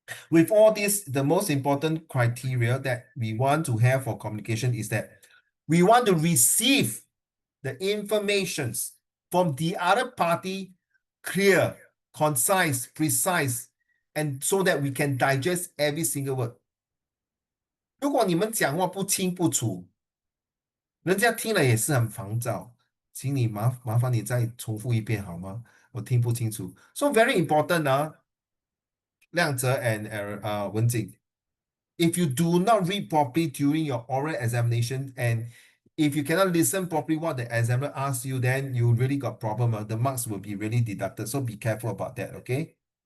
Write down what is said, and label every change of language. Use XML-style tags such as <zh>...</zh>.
<en>With all this, the most important criteria that we want to have for communication is that we want to receive the informations from the other party clear, concise, precise, and so that we can digest every single word.</en> <zh>如果你们讲话不清不楚，人家听了也是很烦躁，请你麻烦你再重复一遍好吗？我听不清楚。</zh> <en>So very important 亮泽 and Wenjing. If you do not read properly during your oral examination and if you cannot listen properly what the examiner asks you, then you really got problem. The marks will be really deducted. So be careful about that, okay?</en>